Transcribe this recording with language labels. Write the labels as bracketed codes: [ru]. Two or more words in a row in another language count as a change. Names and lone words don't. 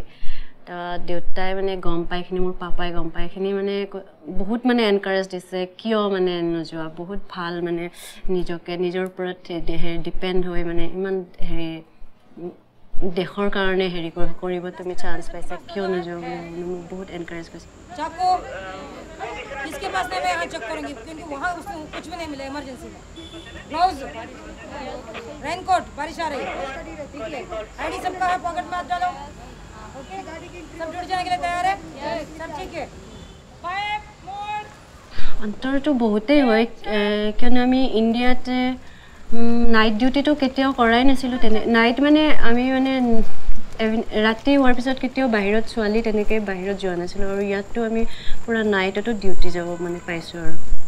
[as] দেউতাই মানে গম পাইখিনি, মোৰ পাপাই গম পাইখিনি মানে বহুত মানে এনকাৰেজ দিছে, কিয় মানে নোযোৱা, বহুত ভাল মানে নিজৰ ওপৰত ডিপেণ্ড হৈ মানে ইমান দেশৰ কাৰণে কৰিব তুমি চান্স পাইছা, কিয় নোযোৱা বুলি মানে মোক বহুত এনকাৰেজ কৰিছে. [hi] इसके पास नहीं, मैं यहाँ चेक करूँगी क्योंकि वहाँ उसको कुछ भी नहीं मिला इमरजेंसी में. ग्लव्स, रेनकोट, बारिश आ रही है, ठीक है. ID सबका है, पॉकेट में हाथ डालो. ओके, सब जुड़ जाने के लिए तैयार है? सब ठीक है. 5 more. [as] অন্তৰটো বহুতেই হয়, কিয়নো আমি ইণ্ডিয়াতে [en] night dutyটো [as] কেতিয়াও কৰাই নাছিলোঁ তেনে নাইট মানে আমি মানে ৰাতি হোৱাৰ পিছত কেতিয়াও বাহিৰত ছোৱালী তেনেকৈ বাহিৰত যোৱা নাছিলোঁ আৰু ইয়াততো আমি পূৰা [en] nightতো duty [as] যাব মানে পাইছোঁ আৰু